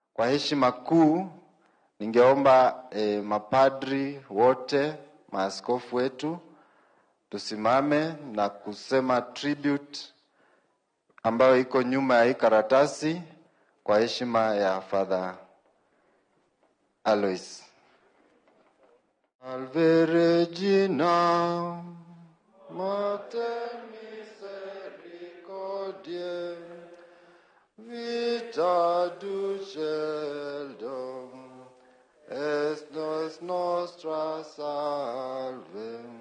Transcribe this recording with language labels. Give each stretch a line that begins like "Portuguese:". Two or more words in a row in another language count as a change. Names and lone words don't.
Swahili: Kwa heshima kuu ningeomba mapadri wote, maaskofu wetu tusimame na kusema tribute ambayo iko nyuma ya hii karatasi kwa heshima ya Father Alois.
Latin: Salve Regina, Mater Misericordiae, vita dulcedo, est nos nostra salve.